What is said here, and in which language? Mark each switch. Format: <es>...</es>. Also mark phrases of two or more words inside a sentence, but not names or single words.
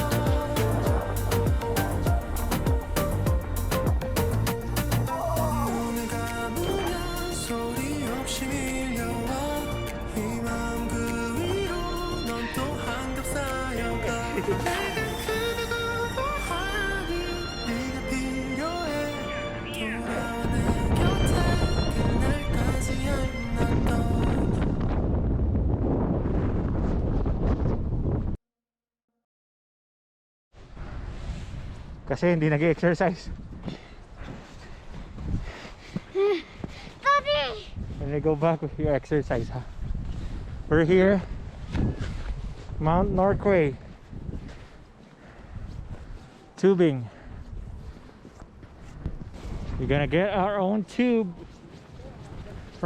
<ko>눈을 감으면 소리 없이 밀려와. 이 마음 그 위로 넌 또 한겹 쌓여가. 내가 그 누구보하니 네가 필요해. 돌아와 내 곁에. 그날까지야 난 너.</ko> <tl>Kasi hindi nag-exercise.</tl> <en>Daddy! When you go back with your exercise, huh? We're here, Mount Norquay, tubing. We're gonna get our own tube.</en>